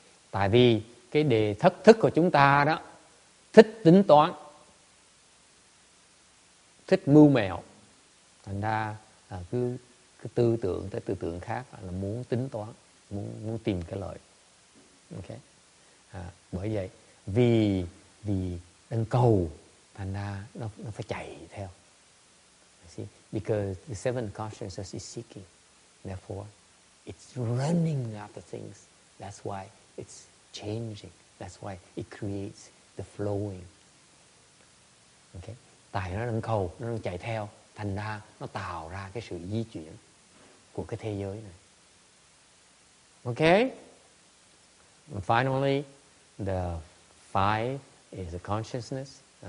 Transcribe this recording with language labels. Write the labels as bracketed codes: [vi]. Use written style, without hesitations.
[vi] Tại vì cái đề thức của chúng ta đó thích tính toán, thích mưu mẹo, thành ra cứ tư tưởng tới tư tưởng khác là muốn tính toán, muốn tìm cái lợi. Okay. Bởi vậy vì đang cầu, thành ra nó phải chạy theo. [en] See? Because the seventh consciousness is seeking, therefore it's running after things. That's why it's changing. That's why it creates the flowing. Okay. [vi] Tại nó đang cầu, nó đang chạy theo, thành ra nó tạo ra cái sự di chuyển của cái thế giới này. Okay? [en] And finally, the five is a consciousness.